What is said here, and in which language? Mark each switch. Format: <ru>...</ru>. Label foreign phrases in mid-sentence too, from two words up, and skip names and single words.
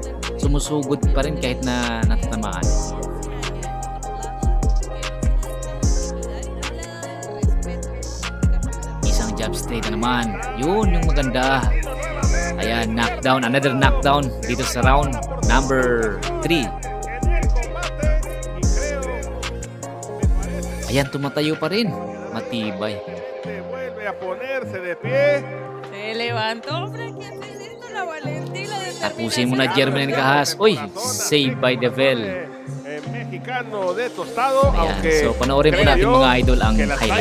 <tl>Sumusugod pa rin kahit na natatamaan. Isang</tl> <en>jab straight</en> <tl>na naman. Yun yung maganda. Ayan, knockdown.</tl> <en>Another knockdown</en> <tl>dito sa</tl> <en>round number 3.</en> <tl>Ayan, tumatayo pa rin. Matibay.</tl> <es>Vuelve a ponerse de pie. Se levantó, Frankie, haciendo la valentía y la determinación.</es> <tl>Tapusin mo na Jerwin Ancajas. Uy,</tl> <en>save by the bell.</en> <es>Mexicano de Tostado,</es> <tl>Ayan,</tl> <es>aunque</es> <tl>so panoorin po</tl> <es>creo</es> <tl>natin</tl> <es>yo</es> <tl>mga idol ang</tl> <es>que la está</es> <tl>highlight.</tl>